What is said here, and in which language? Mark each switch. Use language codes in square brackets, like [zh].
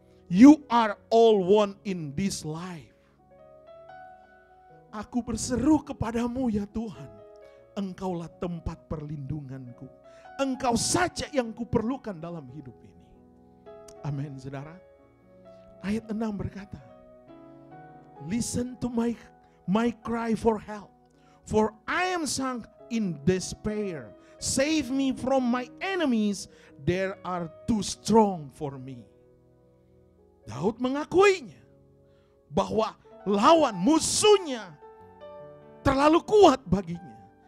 [en] You are all one in this life. [id] Aku berseru kepadamu ya Tuhan, Engkaulah tempat perlindunganku. Engkau saja yang kuperlukan dalam hidup ini. Amin, saudara. Ayat 6 berkata, [en] listen to my cry for help, for I am sunk in despair. Save me from my enemies, they are too strong for me. [id] Daud mengakuinya bahwa lawan musuhnya terlalu kuat baginya.